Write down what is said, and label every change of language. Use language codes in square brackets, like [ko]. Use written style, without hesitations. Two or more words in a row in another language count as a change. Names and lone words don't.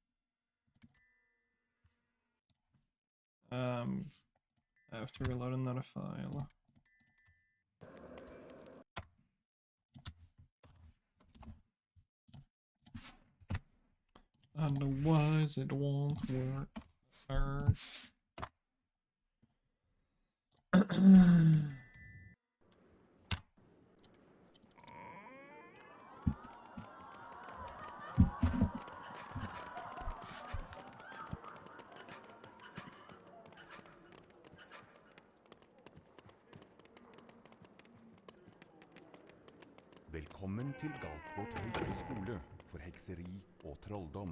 [en] I have to reload another file. Otherwise, it won't work. [no] Velkommen til Galtvort høyere skole for hekseri og trolldom.